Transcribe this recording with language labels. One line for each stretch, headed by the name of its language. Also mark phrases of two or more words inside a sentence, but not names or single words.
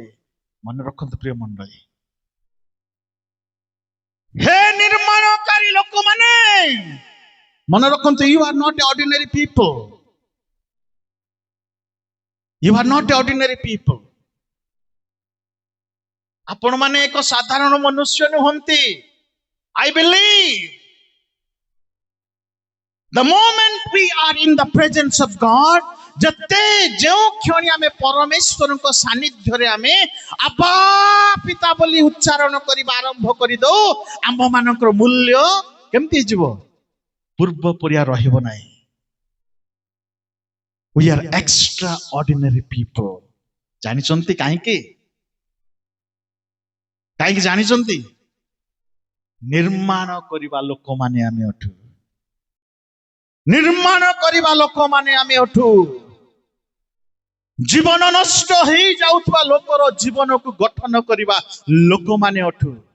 Odia: ମନେ ରଖନ୍ତୁ ପ୍ରିୟ ମଣ୍ଡଳୀ, ହେ ନିର୍ମାଣକାରୀ ଲୋକମାନେ, ମନେ ରଖନ୍ତୁ,
English: you are not ordinary people. you are not ordinary people.
Odia: ଆପଣ ମାନେ ଏକ ସାଧାରଣ ମନୁଷ୍ୟ ନୁହନ୍ତି।
English: I believe the moment we are in the presence of God,
Odia: ଯେତେ ଯେଉଁ କ୍ଷଣି ଆମେ ପରମେଶ୍ୱରଙ୍କ ସାନ୍ନିଧ୍ୟରେ ଆମେ ଆବା ପିତା ବୋଲି ଉଚ୍ଚାରଣ କରିବା ଆରମ୍ଭ କରିଦଉ, ଆମ୍ଭ ମାନଙ୍କର ମୂଲ୍ୟ କେମିତି ହେଇଯିବ? ପୂର୍ବ ପରିଆ ରହିବ ନାହିଁ।
English: We are extraordinary people.
Odia: ଜାଣିଛନ୍ତି କାହିଁକି? କାହିଁକି ଜାଣିଛନ୍ତି? ନିର୍ମାଣ କରିବା ଲୋକମାନେ ଆମେ ଅଟୁ। ନିର୍ମାଣ କରିବା ଲୋକମାନେ ଆମେ ଅଟୁ। ଜୀବନ ନଷ୍ଟ ହେଇଯାଉଥିବା ଲୋକର ଜୀବନକୁ ଗଠନ କରିବା ଲୋକମାନେ ଅଟୁ।